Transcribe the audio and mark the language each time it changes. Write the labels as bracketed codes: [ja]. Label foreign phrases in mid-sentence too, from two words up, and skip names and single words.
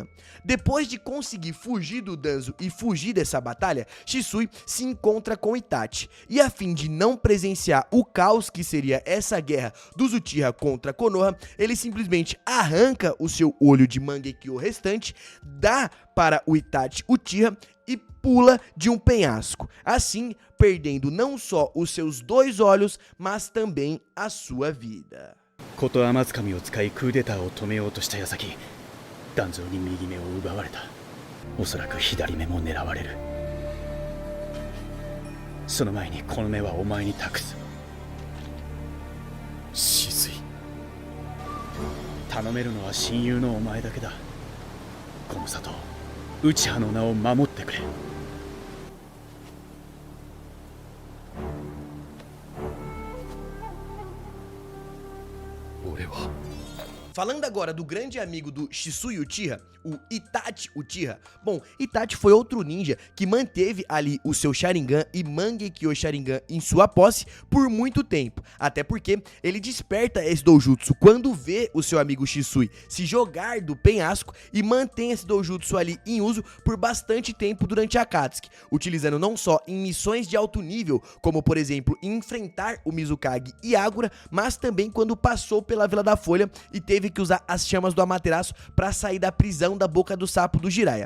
[pt] Depois de conseguir fugir do Danzo e fugir dessa batalha, Shisui se encontra com Itachi, e a fim de não presenciar o caos que seria essa guerra dos Uchiha contra Konoha, ele simplesmente arranca o seu olho de Mangekyo restante, dá para o Itachi Uchiha e pula de um penhasco, assim perdendo não só os seus 2 olhos, mas também a sua vida. [ja] こと天津神を使いクーデターを止めようとした矢先、団蔵に右目を奪われた。おそらく左目も狙われる。その前にこの目はお前に託す。止水。頼めるのは親友のお前だけだ。この里、内葉の名を守ってくれ。俺は [pt] Falando agora do grande amigo do Shisui Uchiha, o Itachi Uchiha. Bom, Itachi foi outro ninja que manteve ali o seu Sharingan e Mangekyo Sharingan em sua posse por muito tempo, até porque ele desperta esse doujutsu quando vê o seu amigo Shisui se jogar do penhasco e mantém esse doujutsu ali em uso por bastante tempo durante a Akatsuki, utilizando não só em missões de alto nível, como por exemplo enfrentar o Mizukage Yagura, mas também quando passou pela Vila da Folha e teve que usar as chamas do Amaterasu para sair da prisão da boca do sapo do Jiraiya.